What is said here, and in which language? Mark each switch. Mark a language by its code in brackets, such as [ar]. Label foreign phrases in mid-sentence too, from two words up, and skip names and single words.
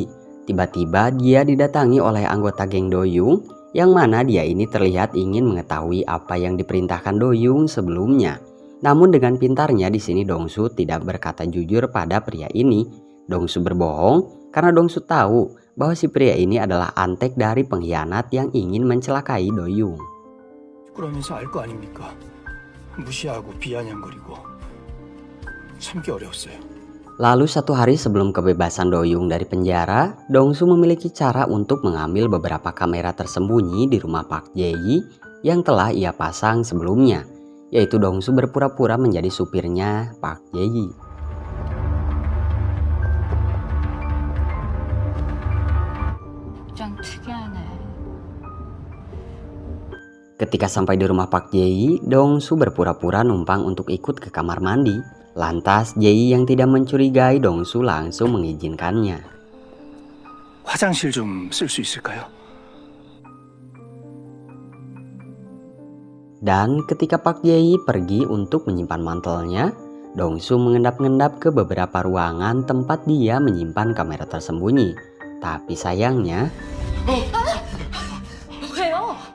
[id] Tiba-tiba dia didatangi oleh anggota geng Doyoung yang mana dia ini terlihat ingin mengetahui apa yang diperintahkan Doyoung sebelumnya. Namun dengan pintarnya di sini Dongsu tidak berkata jujur pada pria ini. Dongsu berbohong karena Dongsu tahu bahwa si pria ini adalah antek dari pengkhianat yang ingin mencelakai Doyoung. [ko] 그러면서 알 거 아닙니까? 무시하고 비아냥거리고 참기 어려웠어요. [id] Lalu 1 hari sebelum kebebasan Doyoung dari penjara, Dongsu memiliki cara untuk mengambil beberapa kamera tersembunyi di rumah Park Jae yang telah ia pasang sebelumnya, yaitu Dongsu berpura-pura menjadi supirnya Park Jae. [ko] 좀 특이하네. [id] Ketika sampai di rumah Park Jae, Dongsu berpura-pura numpang untuk ikut ke kamar mandi. Lantas Jae yang tidak mencurigai Dongsu langsung mengizinkannya. [ko] 화장실 좀 쓸 수 있을까요? [id] Dan ketika Park Jae pergi untuk menyimpan mantelnya, Dongsu mengendap-endap ke beberapa ruangan tempat dia menyimpan kamera tersembunyi. Tapi sayangnya, [ko] 왜요?